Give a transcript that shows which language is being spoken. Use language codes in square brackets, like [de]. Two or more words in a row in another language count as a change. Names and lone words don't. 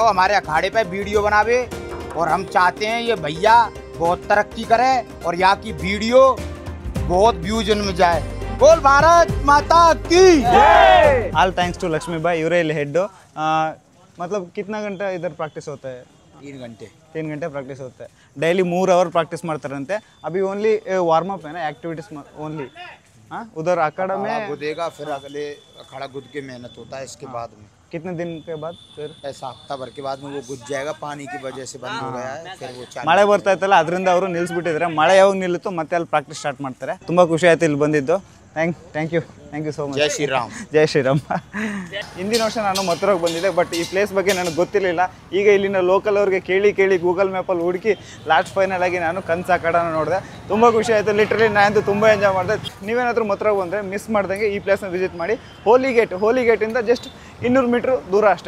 [hi] हमारे अखाड़े पे वीडियो बनावे, और हम चाहते हैं ये भैया बहुत तरक्की करे और यहाँ की वीडियो बहुत व्यूज में जाए. बोल भारत माता की जय. [en] All thanks to Lakshmi Bhai. [kn] ಇವರೇ ಇಲ್ಲಿ ಹೆಡ್. [hi] मतलब कितना घंटा इधर प्रैक्टिस होता है? 3 घंटे प्रैक्टिस होता है. [en] daily 3 hour practice [hi] ಮಾಡ್ತಾರಂತೆ. अभी [en] only warm up [hi] है ना, [en] activities only. [hi] हाँ, उधर अखाड़ा में गुदेगा, फिर अगले अखाड़ा गुद के मेहनत होता है. इसके बाद में कितने दिन के बाद फिर ऐसा हफ्ता भर के बाद में वो गुज जाएगा. पानी की वजह से बंद हो गया है, फिर वो [kn] ಮಳೆ ಬರ್ತಾ ಇತ್ತಲ್ಲ, ಅದರಿಂದ ಅವರು ನಿಲ್ಲಿಸ್ಬಿಟ್ಟಿದ್ದಾರೆ. ಮಳೆ ಯಾವಾಗ ನಿಲ್ಲುತ್ತೋ ಮತ್ತೆ ಅಲ್ಲಿ ಪ್ರಾಕ್ಟೀಸ್ ಸ್ಟಾರ್ಟ್ ಮಾಡ್ತಾರೆ. ತುಂಬ ಖುಷಿ ಆಯ್ತು ಇಲ್ಲಿ ಬಂದಿದ್ದು. [en] Thank you so much. [hi] जय श्री राम. [kn] ಜೈ ಶ್ರೀರಾಮ್. ಹಿಂದಿನ ವರ್ಷ ನಾನು ಮಥುರಾಗೆ ಬಂದಿದ್ದೆ, ಬಟ್ ಈ ಪ್ಲೇಸ್ ಬಗ್ಗೆ ನನಗೆ ಗೊತ್ತಿರಲಿಲ್ಲ. ಈಗ ಇಲ್ಲಿನ ಲೋಕಲ್ ಅವ್ರಿಗೆ ಕೇಳಿ ಗೂಗಲ್ ಮ್ಯಾಪಲ್ಲಿ ಹುಡುಕಿ [en] last final [kn] ಆಗಿ ನಾನು ಕನ್ಸ್ ಅಖಾಡನ ನೋಡಿದೆ. ತುಂಬ ಖುಷಿ ಆಯಿತು. ಲಿಟ್ರಲಿ ನಾನಂತೂ ತುಂಬ ಎಂಜಾಯ್ ಮಾಡಿದೆ. ನೀವೇನಾದರೂ ಮಥುರಾಗೆ ಬಂದರೆ ಮಿಸ್ ಮಾಡ್ದಂಗೆ ಈ ಪ್ಲೇಸ್ನ ವಿಸಿಟ್ ಮಾಡಿ. ಹೋಲಿ ಗೇಟಿಂದ ಜಸ್ಟ್ 200 ಮೀಟ್ರ್ ದೂರ ಅಷ್ಟೇ.